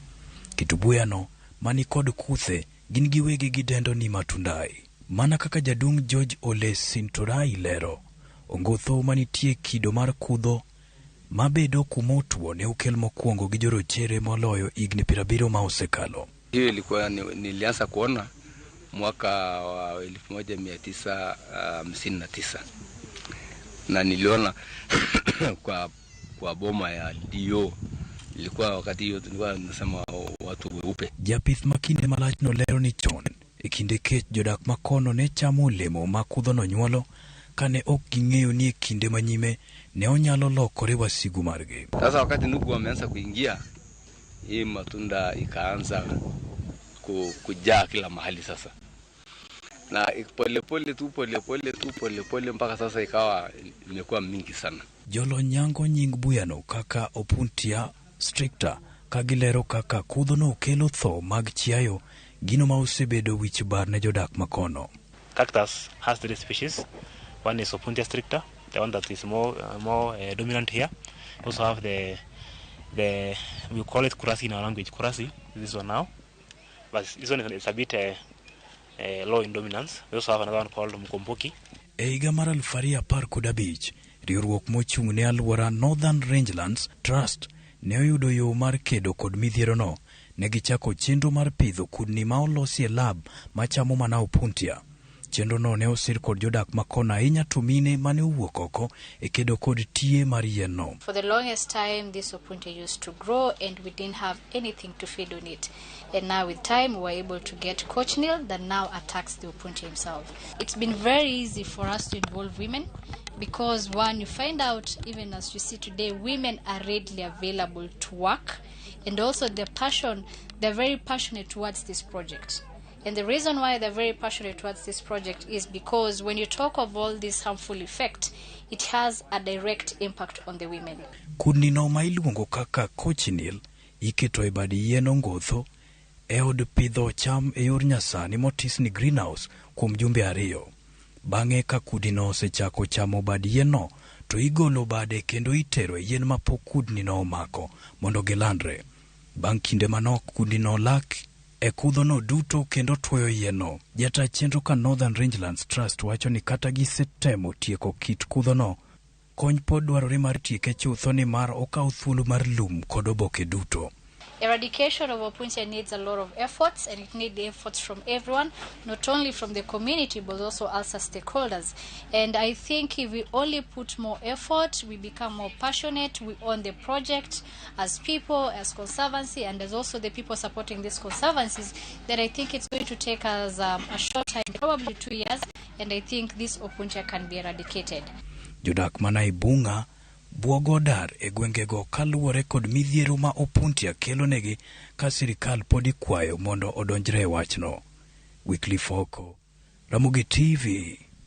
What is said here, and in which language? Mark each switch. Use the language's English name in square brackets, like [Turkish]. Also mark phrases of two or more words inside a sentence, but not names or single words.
[Luo (Kenya and Tanzania)] Kit buya no mani kod kuthe gin giwegi gidendo ni matundai. Mana kaka jadung George Ole Sintorai lero, ongotho manitie kido mar kudho mabedo kumotuo ne ukel mokwongo gi jorochere moloyo igni 70 ma osekalo. [Swahili] Hiyo ilikuwa nilianza kuona mwaka wa 1959 na niliona kwa boma ya Dio. Ilikuwa wakati hiyo tulikuwa nasema watu weupe. [Luo (Kenya and Tanzania)] Japith makinde malach no lero ni chon e kinde kech jodak makono ne chamo lemo ma kudho no nyuolo kane ok ging'eyo ni kinde manyime ne onyalo lokore wasigu margi. [Swahili] Sasa wakati nuku wameanza kuingia, hii matunda ikaanza kujaa kila mahali sasa. Na pole mpaka sasa ikawa imekuwa mingi sana. [Luo (Kenya and Tanzania)] Jolo nyango nying buyano kaka opuntia stricta kagilero kaka kudho no kelo tho mag chiayo gino ma osebedo wich bar ne jodak makono. [English] Cactus has 3 species. One is Opuntia stricta, the one that is more dominant here. Also have the we call it kurasi in our language, kurasi. This one now, but this one is a bit low in dominance. We also have another one called mkomboki. [Luo (Kenya and Tanzania)] Eiga mar 2015, riwruok mochung' ne alwora Northern Rangelands Trust ne oyudo yo mar kedo kod midhiero no. Ne gichako chenro mar pidho kudni ma olosi e lab machamo mana Opuntia. Chenro no ne osir kod jodak makona ahinya to mine mane owuok oko e kedo kod tie mar yien no. [English] For the longest time this Opuntia used to grow and we didn't have anything to feed on it. And now with time we were able to get cochineal that now attacks the Opuntia himself. It's been very easy for us to involve women because one, you find out even as you see today, women are readily available to work, and also they're very passionate towards this project. And the reason why they're very passionate towards this project is because when you talk of all this harmful effect, it has a direct impact on the women. [Luo (Kenya and Tanzania)] Kudni no ma iluongo kaka cochineal iketo e bad yien ongotho e od pidho cham e yor nyasani motis ni greenhouse kuom jumbe 2. Bang'e ka kudni no osechako chamo bad yien no, to igolo bade kendo itero e yien ma pok kudni no omako mondo gilandre. Bang' kinde manok kudni no lak e kudho no duto kendo tuoyo yien no. Jata chenro ka Northern Rangelands Trust wacho ni kata gisetemo tieko kit kudho no, kony pod dwarore mar tieke chutho ni mar okaw thuolo mar lum kod oboke duto. [English] Eradication of Opuntia needs a lot of efforts, and it needs efforts from everyone, not only from the community but also us as stakeholders. And I think if we only put more effort, we become more passionate, we own the project as people, as conservancy, and as also the people supporting these conservancies, then I think it's going to take us a short time, probably 2 years, and I think this Opuntia can be eradicated. [Luo (Kenya and Tanzania)] Jodak mana Ibunga buogo dar e gwengego kaluwore kod midhiero ma Opuntia kelo negi ka sirikal podi kwayo mondo odonjre e wachno. Wycliffe, Ramogi TV.